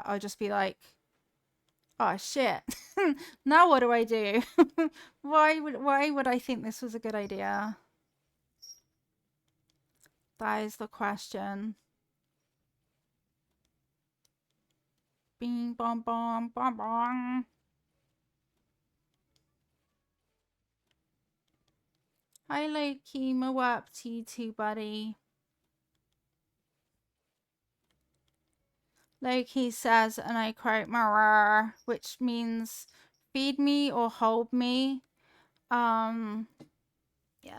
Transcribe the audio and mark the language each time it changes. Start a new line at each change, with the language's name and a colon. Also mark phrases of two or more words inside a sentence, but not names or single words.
English: I'll just be like, oh shit, now what do I do? Why would I think this was a good idea? That is the question. Bing bong bong bong bong. Hi Loki, my up to you too, buddy. Loki says, and I quote, "Marrr," which means feed me or hold me. Yeah.